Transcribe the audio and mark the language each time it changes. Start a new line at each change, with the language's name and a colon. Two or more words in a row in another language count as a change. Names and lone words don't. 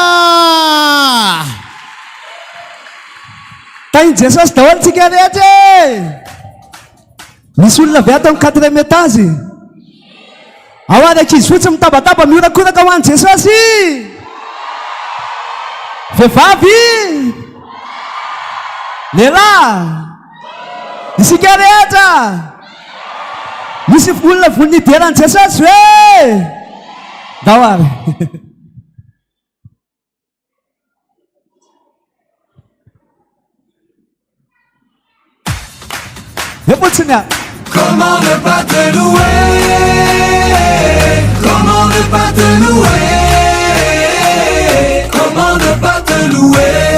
Malagasy: tainy Jesosy daholy tsika rehetra misy olona avy ato amin'ny 4e étage ao any ankizy fotsy mitabataba miorakoraka ho any Jesosy vehivavy lehilahy isika rehetra misy olona volonideran'i Jesosy hoe daholy
French: Comment ne pas te louer? Comment ne pas te louer? Comment ne pas te louer?